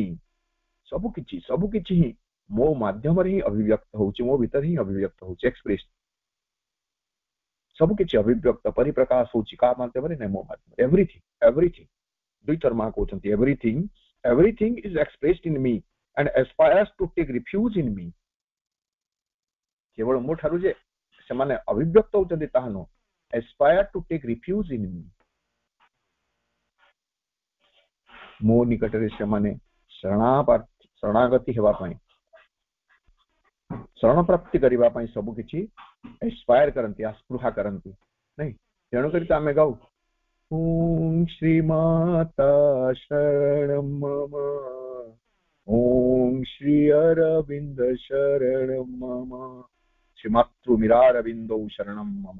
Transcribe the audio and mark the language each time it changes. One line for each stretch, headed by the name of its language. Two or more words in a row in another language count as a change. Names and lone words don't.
Odia: ସବୁ କିଛି ହିଁ ମୋ ମାଧ୍ୟମରେ ହିଁ ଅଭିବ୍ୟକ୍ତ ହଉଛି, ମୋ ଭିତରେ ହିଁ ଅଭିବ୍ୟକ୍ତ ହଉଛି, ଏକ୍ସପ୍ରେସ। ସବୁ କିଛି ଅଭିବ୍ୟକ୍ତ ପରିପ୍ରକାଶ ହଉଛି କାହା ମାଧ୍ୟମରେ? ନାଇଁ, ମୋ ମାଧ୍ୟମରେ। ଏଭରିଥିଙ୍ଗ ଦୁଇଥର ମା କହୁଛନ୍ତି,
English: everything is expressed in me and aspires to take refuge in me।
Odia: କେବଳ ମୋ ଠାରୁ ଯେ ସେମାନେ ଅଭିବ୍ୟକ୍ତ ହଉଛନ୍ତି ତାହା ନୁହଁ,
English: aspire to take refuge in me।
Odia: ମୋ ନିକଟରେ ସେମାନେ ଶରଣାଗତି ହେବା ପାଇଁ, ଶରଣ ପ୍ରାପ୍ତି କରିବା ପାଇଁ ସବୁ କିଛି ଏସ୍ପାୟାର କରନ୍ତି, ଆସ୍ପୃହା କରନ୍ତି। ନାଇଁ, ତେଣୁକରି ତ ଆମେ ଗାଉ,
Sanskrit: ଓಂ ଶ୍ରୀମାତା ଶରଣଂ ମମ, ଓಂ ଶ୍ରୀ ଅରବିନ୍ଦ ଶରଣଂ ମମ, ଶ୍ରୀ ମାତୃମିରାରବିନ୍ଦୌ ଶରଣଂ ମମ।